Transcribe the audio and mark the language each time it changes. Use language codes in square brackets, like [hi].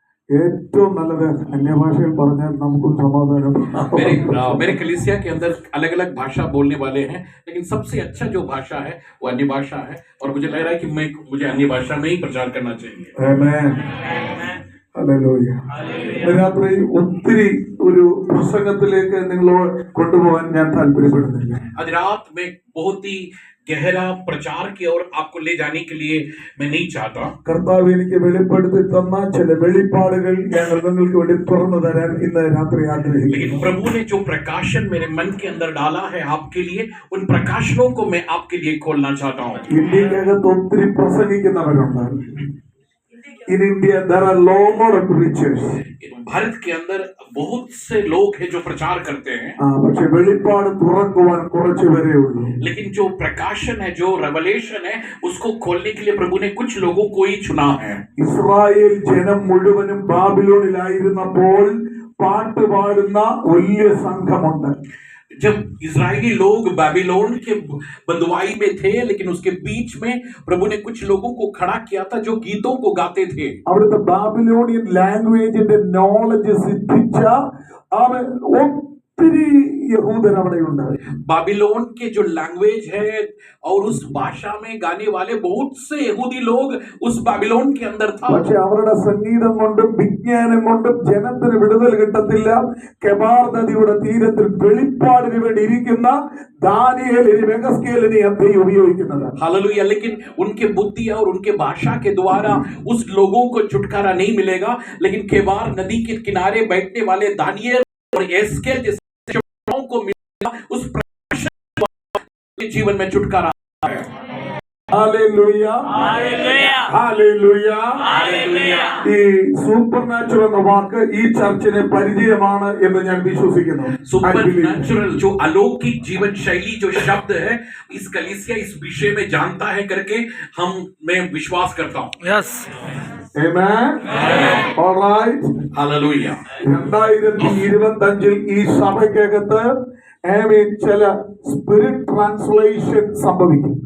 [ml] ഏറ്റവും നല്ലത് അന്യഭാഷയിൽ പറഞ്ഞാൽ നമുക്കും സമാധാനം। [hi] मेरे कलीसिया के अंदर अलग अलग भाषा बोलने वाले हैं, लेकिन सबसे अच्छा जो भाषा है वो अन्य भाषा है और मुझे लग रहा है कि मुझे अन्य भाषा में ही प्रचार करना चाहिए। [en] Amen. Hallelujah. [ml] രാത്രി ഒത്തിരി ഒരു പ്രസംഗത്തിലേക്ക് നിങ്ങളെ കൊണ്ടുപോകാൻ ഞാൻ താല്പര്യപ്പെടുന്നില്ല। [hi] आज रात में बहुत ही गहरा प्रचार की ओर आपको ले जाने के लिए मैं नहीं चाहता। [ml] കർത്താവ് എനിക്ക് വെളിപ്പെടുത്തി തന്ന ചില വെളിപ്പാടുകൾ ഞാൻ നിങ്ങൾക്ക് വേണ്ടി തുറന്നു തരാൻ ഇന്ന് രാത്രി ആഗ്രഹിക്കുന്നു। [hi] लेकिन प्रभु ने जो प्रकाशन मेरे मन के अंदर डाला है आपके लिए, उन प्रकाशनों को मैं आपके लिए खोलना चाहता हूँ। [ml] ഇന്ത്യക്കകത്ത് ഒത്തിരി പ്രസംഗിക്കുന്നവരുണ്ട്। [en] In India there are lot of preachers. [hi] Bharat के अंदर बहुत से लोग हैं जो प्रचार करते हैं, [ml] പക്ഷെ വെളിപ്പാട് തുറക്കുവാൻ കുറച്ച് പേരേ ഉള്ളൂ। [hi] लेकिन जो प्रकाशन है, जो रेवलेशन है, उसको खोलने के लिए प्रभु ने कुछ लोगों को ही चुना है। [ml] ഇസ്രായേൽ ജനം മുഴുവനും ബാബിലോണിലായിരുന്നപ്പോൾ പാട്ട് പാടുന്ന വലിയ സംഘമുണ്ട്। [hi] जब इजरायली लोग बाबिलोन के बंदुआई में थे, लेकिन उसके बीच में प्रभु ने कुछ लोगों को खड़ा किया था जो गीतों को गाते थे। [ml] അവിടുത്തെ ബാബിലോണിയൻ ലാംഗ്വേജിന്റെ നോളജ് സിദ്ധിച്ച ഒത്തിരി യഹൂദർ അവിടെയുണ്ട്। [hi] बाबिलोन के जो लैंग्वेज है और उस भाषा में गाने वाले बहुत से यहूदी लोग उस बाबिलोन के अंदर था। [ml] പക്ഷെ അവരുടെ സംഗീതം കൊണ്ടും വിജ്ഞാനം കൊണ്ടും ജനത്തിന് വിടുതൽ കിട്ടത്തില്ല। കെബാർ നദിയുടെ തീരത്തിൽ വെളിപ്പാടിന് വേണ്ടി ഇരിക്കുന്ന ദാനിയേലിനെ മെഗസ്കേലിനെ ദൈവം ഉപയോഗിക്കുന്നത്। [hi] हालेलुया। लेकिन उनके बुद्धि और उनके भाषा के द्वारा उस लोगों को छुटकारा नहीं मिलेगा, लेकिन केबार नदी के किनारे बैठने वाले दानियेल और एस्केल जैसे को मिलेगा, उस प्रकाशन जीवन में छुटकारा है। [en] Hallelujah. Hallelujah. Hallelujah. Hallelujah. [ml] ഈ സൂപ്പർ നാച്ചുറൽ എന്ന വാക്ക് ഈ ചർച്ചിന് പരിചയമാണ് എന്ന് ഞാൻ വിശ്വസിക്കുന്നു। [hi] सुपर नेचुरल जो अलौकिक जीवन शैली जो शब्द है, इस कलीसिया इस विषय में जानता है करके मैं विश्वास करता हूँ। [en] Yes. Amen. All right. [hi] Hallelujah. [ml] 2025 ഈ സഭയ്ക്കകത്ത് ചില സ്പിരിറ്റ് ട്രാൻസ്ലേഷൻ സംഭവിക്കും।